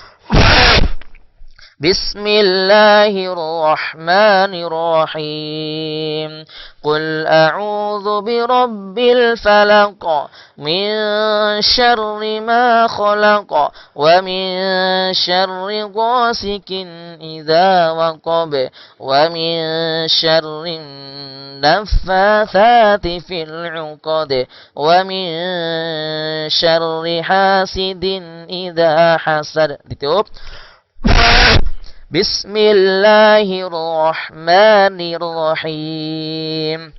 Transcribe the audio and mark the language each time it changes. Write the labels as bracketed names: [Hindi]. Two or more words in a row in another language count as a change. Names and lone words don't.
[Arabic] بسم الله الرحمن الرحيم. قل أعوذ برب الفلق من شر ما خلق ومن شر غاسق إذا وقب ومن شر النفاثات في العقد ومن شر حاسد إذا حسد. Ditutup. بسم الله الرحمن الرحيم.